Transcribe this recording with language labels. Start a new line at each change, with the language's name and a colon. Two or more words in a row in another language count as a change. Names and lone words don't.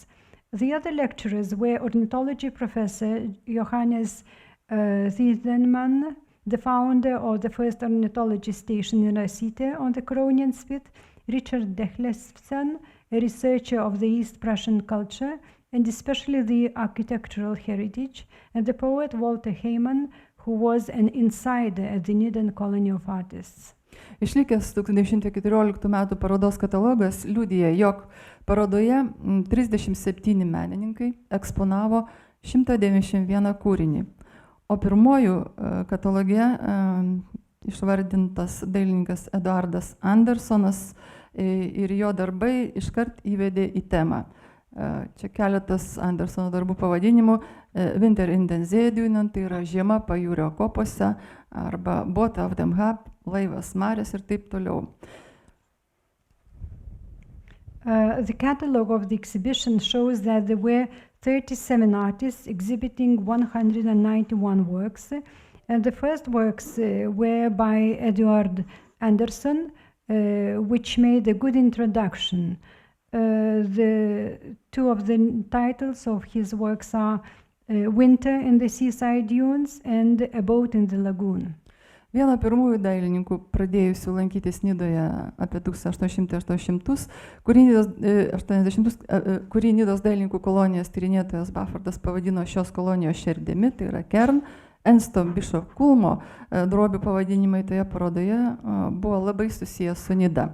English: The other lecturers were ornithology professor Johannes Ziedenman, the founder of the first ornithology station in Rasytė on the Koronian spit, Richard Dechlefsen, a researcher of the East Prussian culture and especially the architectural heritage, and the poet Walter Heimann, who was an insider at the Nidan colony of artists.
Lithuanian: Išlikęs 1914 metų parodos katalogas liudija, jog parodoje 37 menininkai eksponavo 191 kūrinį, o pirmojų kataloge išvardintas dailininkas Eduardas Andersonas ir jo darbai iškart įvedė į temą. Čia keletas Andersono darbų pavadinimų: Winter in den Seedünen, tai yra žiema pajūrio kopose, arba Boot auf dem Hab, laivas marės ir taip toliau.
English: The catalogue of the exhibition shows that there were 37 artists exhibiting 191 works, and the first works were by Eduard Anderson, which made a good introduction. The two of the titles of his works are Winter in the Seaside Dunes and A Boat in the Lagoon.
Lithuanian: Viena pirmųjų dailininkų, pradėjusių lankytis Nidoje apie 1880, kurį Nidos dailininkų kolonijos tyrinėtojas Baffordas pavadino šios kolonijos šerdimi, tai yra Kern, Ernsto Bishop Kulmo drobių pavadinimai toje parodoje buvo labai susijęs su Nida.